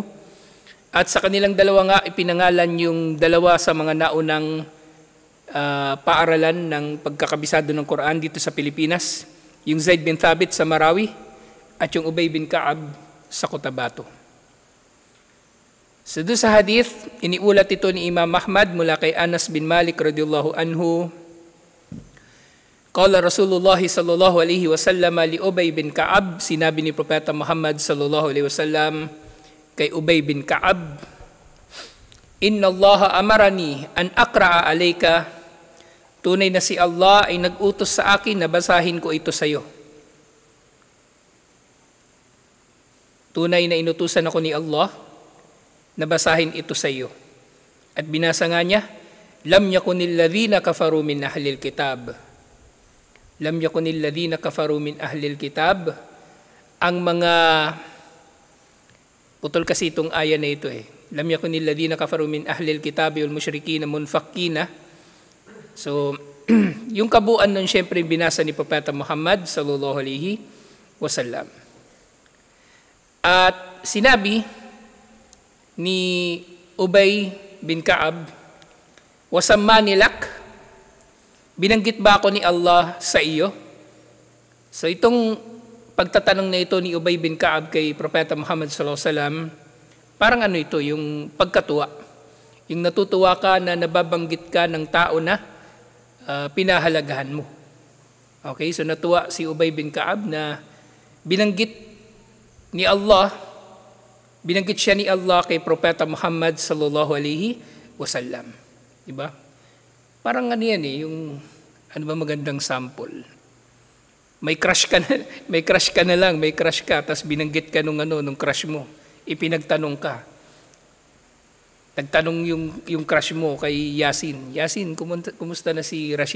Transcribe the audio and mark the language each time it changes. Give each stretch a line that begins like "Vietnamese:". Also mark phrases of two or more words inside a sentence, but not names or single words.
Filipino: At sa kanilang dalawa nga ipinangalan yung dalawa sa mga naunang paaralan ng pagkakabisado ng Quran dito sa Pilipinas, yung Zaid bin Thabit sa Marawi at yung Ubay bin Ka'ab sa Cotabato. So doon sa hadith, iniulat ito ni Imam Ahmad mula kay Anas bin Malik
Arabic: رضي الله عنه. قال رسول الله صلى الله عليه وسلم لـ Ubay bin Ka'ab,
Filipino: sinabi ni Propeta Muhammad
Arabic: صلى الله عليه وسلم kay Ubay bin Ka'ab, إن الله أمرني أن أقرأ عليك,
Filipino: tunay na si Allah ay nag-utos sa akin na basahin ko ito sa iyo. Tunay na inutusan ako ni Allah na basahin ito sa iyo. At binasa nga niya,
Arabic: لم يكن الذين كفروا من أهل الكتاب. لم يكن الذين كفروا من أهل الكتاب.
Filipino: Ang mga putol kasi itong aya na ito
Arabic: لم يكن الذين كفروا من أهل الكتاب والمشركين منفكين.
Filipino: So, yung kabuuan nun syempre binasa ni Propeta Muhammad
Arabic: صلى الله عليه وسلم.
Filipino: At sinabi ni Ubay bin Ka'ab,
Arabic: وسماني لك,
Filipino: binanggit ba ako ni Allah sa iyo? So itong pagtatanong na ito ni Ubay bin Ka'ab kay Propeta Muhammad
Arabic: صلى الله عليه وسلم,
Filipino: parang ito, yung pagkatuwa. Yung natutuwa ka na nababanggit ka ng tao na pinahalagahan mo. Okay, so natuwa si Ubay bin Ka'ab na binanggit siya ni Allah kay Propeta Muhammad
Arabic: صلى الله عليه وسلم.
Filipino: Diba? Parang yung magandang sample. May crush ka tapos binanggit ka nung crush mo, ipinagtanong ka. Nagtanong yung crush mo kay Yasin, Yasin, kumusta na si Rashid?